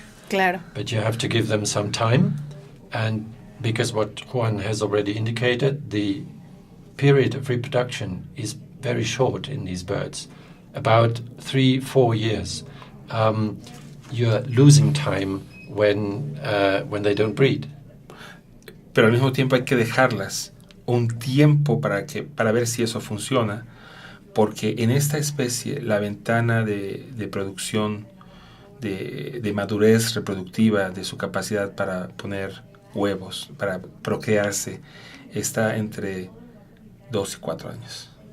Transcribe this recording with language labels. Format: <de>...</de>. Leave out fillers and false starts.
<es>Claro.</es> <en>But you have to give them some time, and because what Juan has already indicated, the period of reproduction is very short in these birds, about 3-4 years. You're losing time when they don't breed.</en> <es>Pero al mismo tiempo hay que dejarlas un tiempo para ver si eso funciona, porque en esta especie la ventana de producción, de madurez reproductiva, de su capacidad para poner huevos, para procrearse, está entre 2 y 4 años.</es>